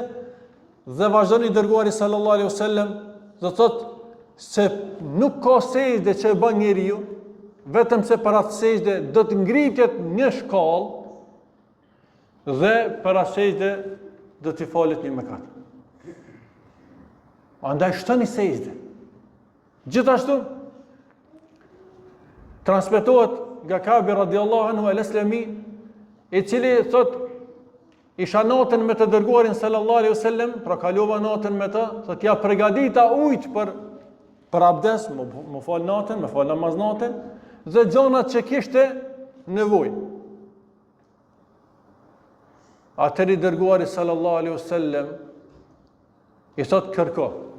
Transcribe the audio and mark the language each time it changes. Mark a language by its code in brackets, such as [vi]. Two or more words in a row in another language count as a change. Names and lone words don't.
[sq] Dhe vazhdon i dërguari [ar] صلى الله عليه وسلم [sq] dhe thot se nuk ka sejdë që e bën njeriu vetëm se për atë sejdë do të ngritet një shkallë dhe për atë sejdë do t'i falet një mëkat. Andaj shtoni sejdë. Gjithashtu transmetohet nga Kabi [ar] رضي الله عنه [sq] al-Aslami, i cili thot isha natën me të dërguarin [ar] صلى الله عليه وسلم, [sq] pra kalova natën me të, thot ja përgatita ujë për abdes, më fal natën, më fal namaz natën, dhe gjonat që kishte nevojë. Atëri dërguari [ar] صلى الله عليه وسلم [sq] i thot kërko.